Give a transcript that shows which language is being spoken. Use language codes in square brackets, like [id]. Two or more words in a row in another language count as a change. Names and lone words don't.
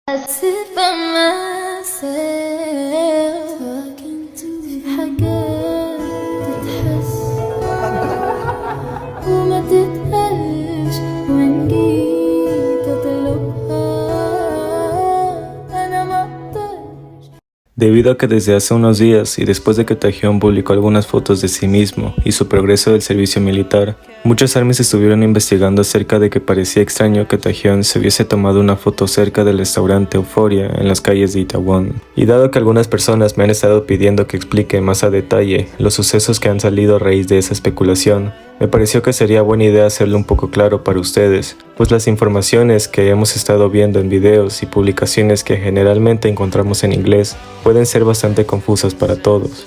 [en] sit by myself talking to [ar] حاجات تتحس وما تتقالش وإن جيت أطلبها أنا ما أقدرش. [es] Debido a que desde hace unos días y después de que Taehyung publicó algunas fotos de sí mismo y su progreso del servicio militar, muchos ARMYs estuvieron investigando acerca de que parecía extraño que Taehyung se hubiese tomado una foto cerca del restaurante Euphoria en las calles de Itaewon. Y dado que algunas personas me han estado pidiendo que explique más a detalle los sucesos que han salido a raíz de esa especulación, me pareció que sería buena idea hacerlo un poco claro para ustedes, pues las informaciones que hemos estado viendo en videos y publicaciones que generalmente encontramos en inglés pueden ser bastante confusas para todos.